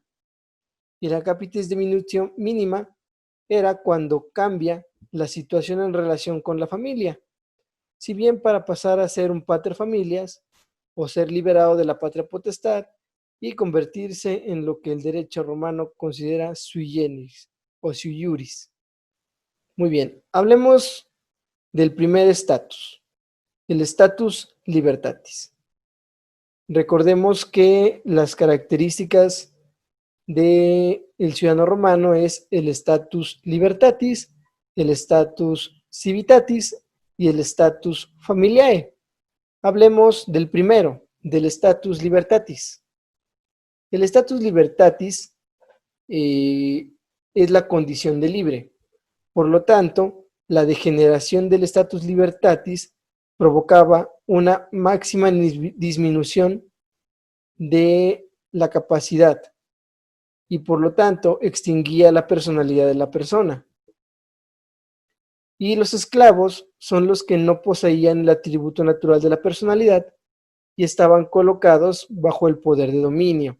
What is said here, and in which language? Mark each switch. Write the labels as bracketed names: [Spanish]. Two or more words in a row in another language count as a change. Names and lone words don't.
[Spanish] Y la [Latin] capitis de minutio mínima [Spanish] era cuando cambia la situación en relación con la familia. Si bien para pasar a ser un [Latin] pater familias [Spanish] o ser liberado de la patria potestad y convertirse en lo que el derecho romano considera [Latin] sui generis [Spanish] o [Latin] sui iuris. [Spanish] Muy bien, hablemos del primer estatus, el [Latin] status libertatis. [Spanish] Recordemos que las características del ciudadano romano es el [Latin] status libertatis, [Spanish] el [Latin] status civitatis [Spanish] y el [Latin] status familiae. [Spanish] Hablemos del primero, del [Latin] status libertatis. [Spanish] El [Latin] status libertatis [Spanish] es la condición de libre. Por lo tanto, la degeneración del [Latin] status libertatis [Spanish] provocaba una máxima disminución de la capacidad y por lo tanto extinguía la personalidad de la persona. Y los esclavos son los que no poseían el atributo natural de la personalidad y estaban colocados bajo el poder de dominio.